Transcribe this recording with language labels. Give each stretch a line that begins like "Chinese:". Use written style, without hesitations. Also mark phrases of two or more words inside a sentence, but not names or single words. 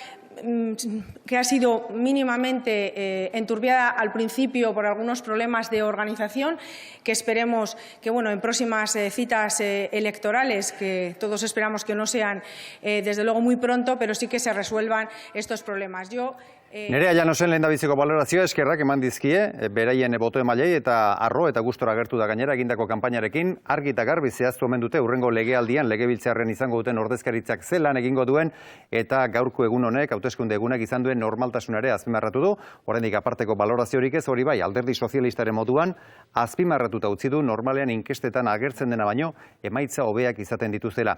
Spanish: que ha sido mínimamente enturbiada al principio por algunos problemas de organización, que esperemos que en próximas citas electorales, que todos esperamos que no sean desde luego muy pronto, pero sí que se resuelvan estos problemas.
Basque: Nerea Llanosen lehendabiziko balorazioa eskerrak eman dizkie, beraien boto emailei eta arro eta gustora agertu da gainera egindako kanpainarekin, argi eta garbi zehaztu omen dute hurrengo legealdian legebiltzarrean izango duten ordezkaritzak zelan egingo duen eta gaurko egun honek, hauteskunde egunak izan duen normaltasunare azpimarratu du, oraindik aparteko baloraziorik ez, hori bai, Alderdi Sozialistaren moduan azpimarratuta utzi du normalean inkestetan agertzen dena baino emaitza hobeak izaten dituzela.